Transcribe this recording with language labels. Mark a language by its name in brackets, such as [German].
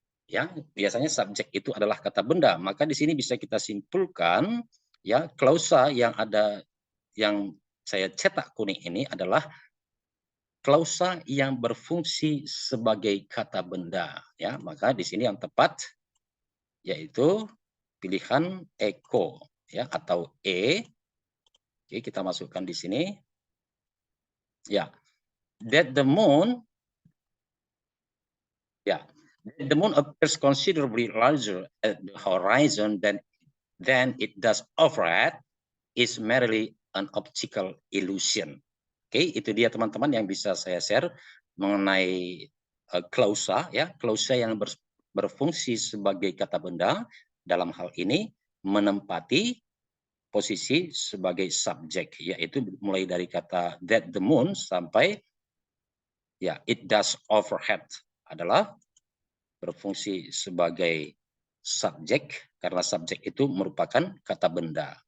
[Indonesian] Ya, biasanya subjek itu adalah kata benda. Maka di sini bisa kita simpulkan ya, klausa yang ada yang saya cetak kuning ini adalah klausa yang berfungsi sebagai kata benda ya. Maka di sini yang tepat yaitu pilihan eco ya atau E. Oke, kita masukkan di sini. Ya. [English] That the moon the moon appears considerably larger at the horizon than it does overhead is merely an optical illusion. [Indonesian] Oke, itu dia teman-teman yang bisa saya share mengenai klausa ya, klausa yang berfungsi sebagai kata benda dalam hal ini menempati posisi sebagai subjek, yaitu mulai dari kata [English] that the moon [Indonesian] sampai ya [English] it does overhead [Indonesian] adalah berfungsi sebagai subjek karena subjek itu merupakan kata benda.